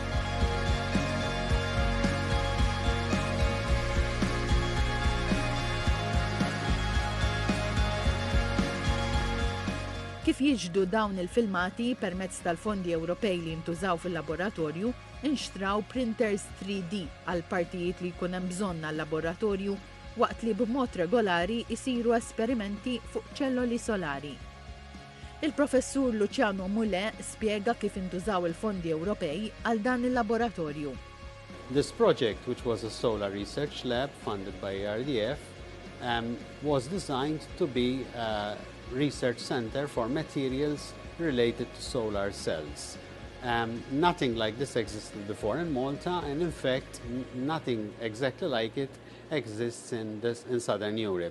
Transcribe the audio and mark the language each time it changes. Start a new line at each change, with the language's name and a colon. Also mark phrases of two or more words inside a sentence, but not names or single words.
Maltese: Kif jiġdu dawn il-filmati permezz tal-fondi Ewropej li jintużaw fil-laboratorju, inxtraw printers 3D għal partijiet li jkun hemm bżonn għall-laboratorju waqt li b'mod regolari jsiru esperimenti fuq ċelloli solari. Il-professur Luciano Mule spjega kif intużaw il-fondi Ewropej għal dan il-laboratorju.
English: This project, which was a solar research lab funded by RDF, was designed to be a research center for materials related to solar cells. Nothing like this existed before in Malta, and in fact, nothing exactly like it exists in Southern Europe.